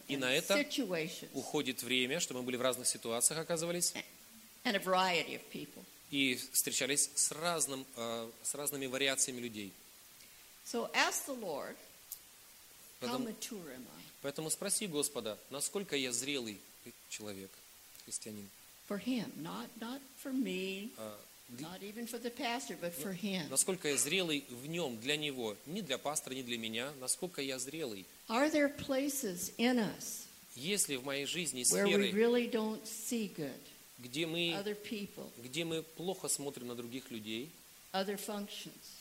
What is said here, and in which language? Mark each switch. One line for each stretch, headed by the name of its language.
Russian: И на это уходит время, чтобы мы были в разных ситуациях оказывались.
English: And a variety of people.
Russian: И встречались с разными вариациями людей.
English: So ask the Lord, how mature am I?
Russian: Поэтому спроси Господа, насколько я зрелый человек, христианин.
English: For him, not for me, not even for the pastor, but for him.
Russian: Насколько я зрелый в нем, для него, не для пастора, не для меня, насколько я зрелый.
English: Are there places in us?
Russian: Есть ли в моей жизни сферы,
English: where we really don't see good? Other people.
Russian: Где мы плохо смотрим на других людей?
English: Other functions.